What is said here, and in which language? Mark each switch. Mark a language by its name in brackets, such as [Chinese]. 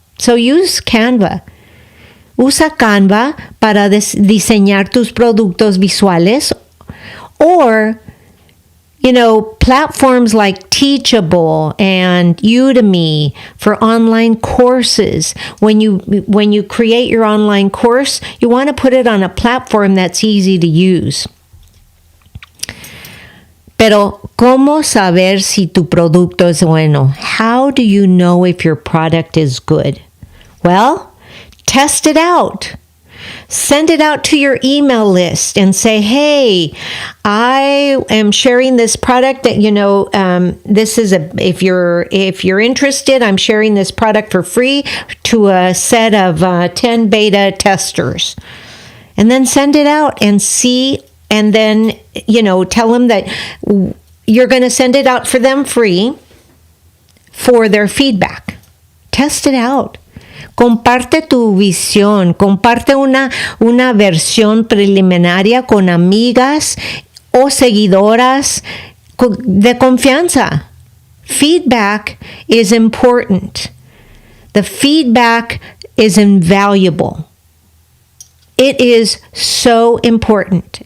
[English] So use Canva. [Spanish] Usa Canva para diseñar tus productos visuales, [English] or, platforms like Teachable and Udemy for online courses. When you create your online course, you want to put it on a platform that's easy to use. [Spanish] Pero, ¿cómo saber si tu producto es bueno? [English] How do you know if your product is good? Well, test it out. Send it out to your email list and say, hey, I am sharing this product that, this is if you're interested, I'm sharing this product for free to a set of 10 beta testers. And then send it out and see. And then, tell them that you're going to send it out for them free for their feedback. Test it out. [Spanish] Comparte tu visión. Comparte una versión preliminaria con amigas o seguidoras de confianza. [English] Feedback is important. The feedback is invaluable. It is so important.